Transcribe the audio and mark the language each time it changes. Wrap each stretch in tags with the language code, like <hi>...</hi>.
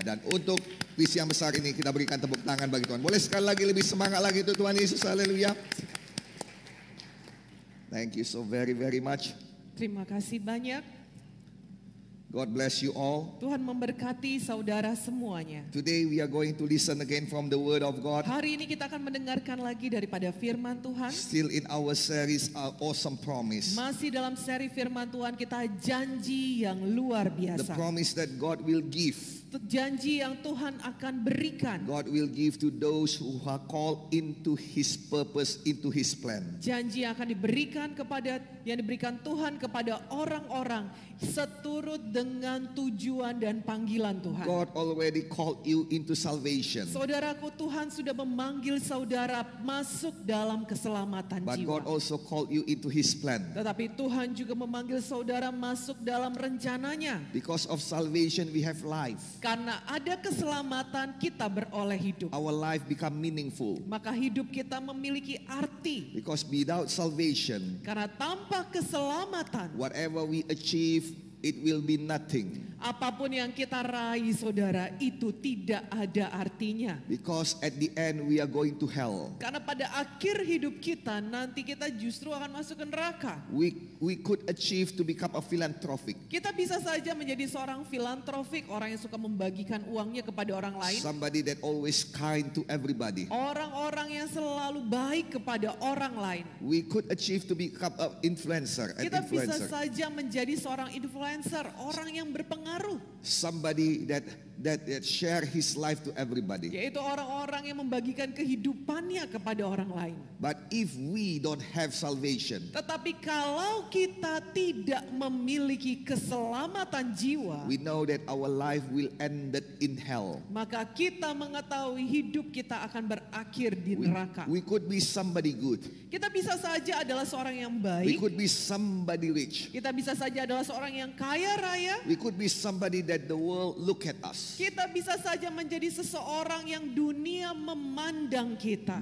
<id>Dan untuk visi yang besar ini kita berikan tepuk tangan bagi Tuhan. Boleh sekali lagi lebih semangat lagi untuk Tuhan Yesus, haleluya.</id> <en>Thank you so very much.</en> <id>Terima kasih banyak.</id> <en>God bless you all.</en> <id>Tuhan memberkati saudara semuanya.</id> <en>Today we are going to listen again from the Word of God.</en> <id>Hari ini kita akan mendengarkan lagi daripada firman Tuhan.</id> <en>Still in our series, Our Awesome Promise.</en> <id>Masih dalam seri firman Tuhan kita, janji yang luar</id> <en>The</en> <id>biasa.</id> <en>promise that God will give.</en> <id>Janji yang Tuhan akan berikan.</id> <en>God will give to those who are called into His purpose, into His plan.</en> <id>Janji yang akan diberikan yang diberikan Tuhan kepada orang-orang seturut dengan tujuan dan panggilan Tuhan.</id> <en>God already called you into salvation.</en> <id>Saudaraku, Tuhan sudah memanggil saudara masuk dalam keselamatan</id> <en>But</en> <id>jiwa.</id> <en>God also called you into His plan.</en> <id>Tetapi Tuhan juga memanggil saudara masuk dalam rencananya.</id> <en>Because of salvation we have life.</en> <id>Karena ada keselamatan kita beroleh hidup.</id> <en>Our life become meaningful.</en> <id>Maka hidup kita memiliki arti.</id> <en>Because without salvation,</en> <id>Karena tanpa keselamatan,</id> <en>whatever we achieve, it will be nothing.</en> <id>apapun yang kita raih saudara, itu tidak ada artinya.</id> <en>Because at the end we are going to hell.</en> <id>Karena pada akhir hidup kita, nanti kita justru akan masuk ke neraka.</id> <en>We could achieve to become a philanthropic.</en> <id>Kita bisa saja menjadi seorang filantropik, orang yang suka membagikan uangnya kepada orang lain.</id> <en>Somebody that always kind to everybody.</en> <id>Orang-orang yang selalu baik kepada orang lain.</id> <en>We could achieve to become an influencer.</en> <id>Kita bisa saja menjadi seorang influencer, orang yang berpengaruh.</id> <en>Somebody that share his life to everybody.</en> <id>Yaitu orang-orang yang membagikan kehidupannya kepada orang lain.</id> <en>But if we don't have salvation,</en> <id>Tetapi kalau kita tidak memiliki keselamatan jiwa,</id> <en>we know that our life will end in hell.</en> <id>maka kita mengetahui hidup kita akan berakhir di neraka.</id> <en>We could be somebody good.</en> <id>Kita bisa saja adalah seorang yang</id> <en>We</en> <id>baik.</id> <en>could be somebody rich.</en> <id>Kita bisa saja adalah seorang yang kaya raya.</id> <en>We could be somebody that the world look at us.</en> <id>Kita bisa saja menjadi seseorang yang dunia memandang kita.</id>